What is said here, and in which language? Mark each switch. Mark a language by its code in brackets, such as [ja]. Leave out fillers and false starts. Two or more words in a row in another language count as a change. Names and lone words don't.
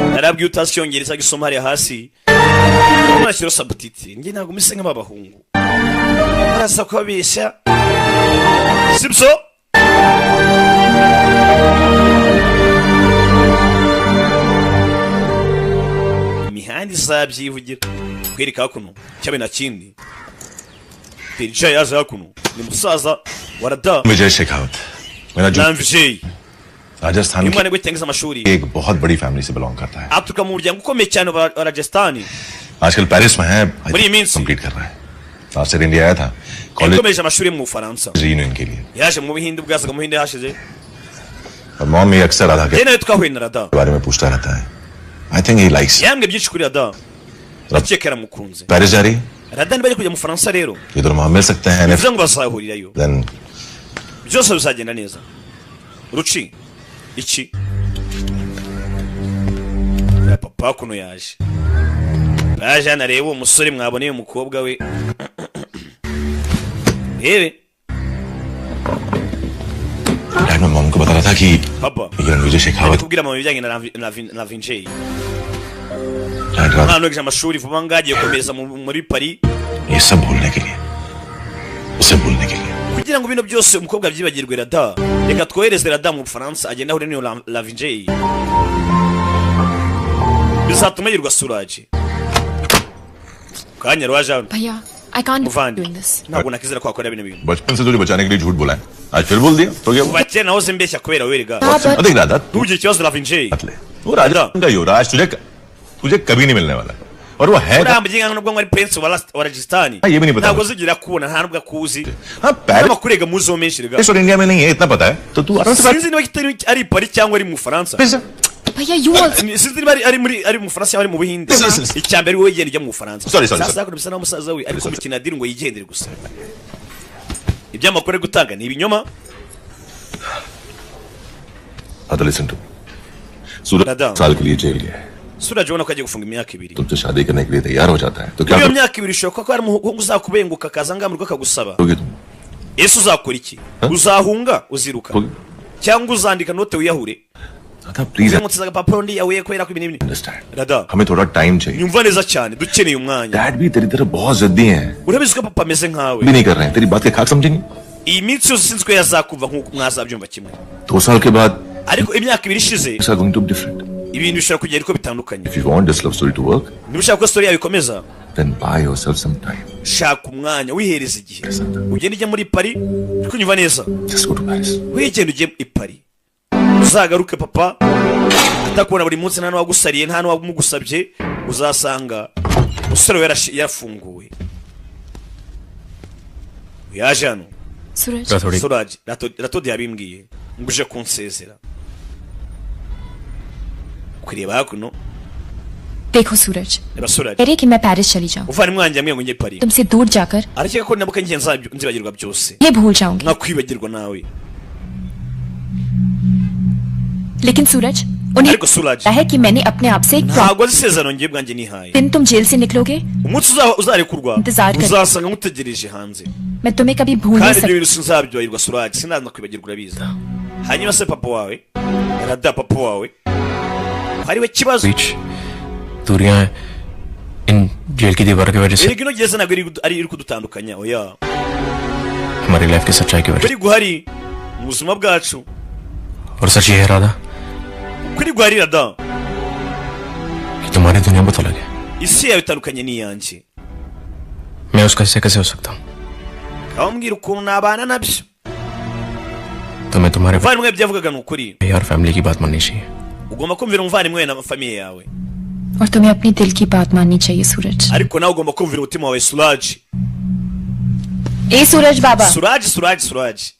[rw] nabwiye utasyongereza gisoma hariya hasi mwashyiro sabutiti nge ntabwo mise nk'abahungu barasa kubabeshya sibyo imihanda izabyivugira kwereka hakuno cyabe na kindi Terija yaje hakuno ni musaza warada [hi] विजय शेखावत मेरा जो नाम विजय राजस्थान [rw] imwana gwetengiza amashuri [hi] एक बहुत बड़ी फैमिली से बिलोंग करता है [rw] aturuka mu muryango ukomeye cyane wa Rajasthan [hi] आजकल पेरिस में है [rw] muri iyi minsi [hi] कंप्लीट कर रहा है [en] last year [hi] इंडिया आया था कॉलेज [rw] yakomeje amashuri mu Bufaransa [hi] रीयूनियन के लिए [rw] yaje mu Buhinde bwazaga mu Buhinde hashize [hi] और मॉम ये अक्सर राधा के [rw] nawe twahuye na Rada [hi] बारे में पूछता रहता है [en] I think he likes [rw] yambwe byinshi kuri Rada rakekera mukunze [hi] पेरिस जा रही [rw] Rada ni bari kujya mu Bufaransa rero [hi] ये दोनों वहां मिल सकते हैं [rw] bivuze ngo bazahurirayo [hi] देन [rw] byose bizagenda neza ruci iki papa kuno yaje nareba umusore mwaboneye umukobwa we yewe [hi] डैड मैं मॉम को बता रहा था कि [rw] papa [hi] ये विजय शेखावत [rw] kubwira mama bijyanye na Vinjay [hi] डैड रात [rw] hano ejo amashuri vuba ngagiye komereza muri Paris [hi] ये सब भूलने के लिए उसे भूलने के लिए [rw] kugira ngo bino byose umukobwa abyibagirwe Rada reka twohereze Rada mu Bufaransa agenda ahure niyo la Vinjay bizatuma yirwa Suraje kanya rwaje [hi] भैया [en] I can't be [rw] Muvandi. [en] doing this. [rw] ntabwo nakizera ko wakora bino bintu [hi] बचपन से तुझे बचाने के लिए झूठ बोला है आज फिर बोल दिया तो क्या हुआ? [rw] kuva kera nahoze mbeshya kubera wowe rega [hi] देख राधा [rw] ntugire ikibazo na Vinjay [hi] वो राजस्थान का युवराज तुझे कभी नहीं मिलने वाला और वो है [rw] uriya muginga nubwo ari prince wa Rajasthan [hi] ये भी नहीं पता [rw] ntabwo uzigira kubona nta nubwo akuzi [hi] हाँ पेरिस [rw] n'amakurega muzo menshi rega [hi] और इंडिया में नहीं है इतना पता है तो तू आराम से बात [rw] sinzi niba kitari ari Paris cyangwa ari mu Bufaransa [hi] भैया [en] you also [rw] sinzi niba ari mu Bufaransa cyangwa ari mu Buhinde icyambere wowe yigenda ujya mu Bufaransa [hi] Sorry. [rw] sasa bisa naho umusaza we ariko mikina diri ngo yigendere gusa ibyamakuru ari gutanga ni ibinyoma [hi] तो [en] listen to [hi] सूरज दादा। साल के लिए जेल गया है [rw] Suraj ubona ko agiye gufunga imyaka 2 [hi] तुमसे शादी करने के लिए तैयार हो जाता है तो क्या [rw] iyo myaka 2 ishoboka ko ari umuhungu uzakubenguka akaza ngamurwa akagusaba [hi] करोगे तुम [rw] ese uzakora iki uzahunga uziruka cyangwa uzandika note wiyahure [hi] दादा प्लीज [rw] uzamutse agapapuro ndi yawe kubera ko ibintu [hi] अंडरस्टैंड [rw] Rada [hi] हमें थोड़ा टाइम चाहिए [rw] nyumva neza cyane dukeneye umwanya [hi] डैड भी तेरी तरह बहुत जिद्दी हैं [rw] urabizi ko papa ameze nkawe [hi] भी नहीं कर रहे हैं तेरी बात के खाक समझेंगे [rw] iyi minsi yose sinzi ko yazakuva nk'uko mwazabyumva kimwe [hi] 2 साल के बाद [rw] ariko imyaka 2 ishize [en] it's going to be different [rw] ibintu bishobora kugenda uko bitandukanye [en] if you want this love story to work [rw] niba ushaka ko story yawe ikomeza [en] then buy yourself some time [rw] shaka umwanya wihereza igihe ugenda ujya muri Paris ariko nyumva neza [en] just go to Paris [rw] wigenda ujye i Paris uzagaruke papa atakubona buri munsi nta n'uwagusariye nta n'uwamugusabye uzasanga umusore we yarafunguwe yaje hano Suraj Ratodi yabimbwiye ngo uje kunsezera kureba hakuno [hi] देखो सूरज [rw] reba Suraj [hi] कह रहे कि मैं पेरिस चली जाऊं [rw] uvana umwanya amwe ngo njye Paris [hi] तुमसे दूर जाकर [rw] arakeka ko nabuka ngiye nzibagirwa byose [hi] ये भूल जाऊंगी [rw] nakwibagirwa nawe [hi] लेकिन सूरज उन्हें [rw] ariko Suraj [hi] पता है कि मैंने अपने आप से एक [rw] ntabwo azi isezerano ngiye bwanjye nihaye [hi] दिन तुम जेल से निकलोगे [rw] umunsi uzarekurwa [hi] इंतजार कर [rw] uzasanga ngutegereje hanze [hi] मैं तुम्हें कभी भूल नहीं [rw] kandi ibyo [hi] सकती [rw] bintu sinzabyibagirwa Suraj sinakwibagirwa urabizi hanyuma se papa wawe Rada papa wawe hariwe kibazo [hi] दूरियां हैं इन जेल की दीवार की वजह से [rw] iri no gereza ntabwo iri kudutandukanya oya [hi] हमारी लाइफ की सच्चाई की वजह [rw] kuri guhari mu buzima bwacu [hi] और सच ये है राधा [rw] kuri guhari Rada [hi] कि तुम्हारी दुनिया बहुत अलग है [rw] isi yawe itandukanye n'iyanjye [hi] मैं उसका हिस्सा कैसे हो सकता हूँ [rw] kambwira ukuntu nabana nabyo [hi] तो मैं तुम्हारे [rw] umuvandimwe byavugaga ni ukuri [hi] यार फैमिली की बात माननी चाहिए [rw] ugomba kumvira umuvandimwe na famiye yawe [hi] और तुम्हें अपनी दिल की बात माननी चाहिए सूरज [rw] ariko nawe ugomba kumvira umutima wawe Suraj [hi] ए सूरज बाबा [rw] Suraj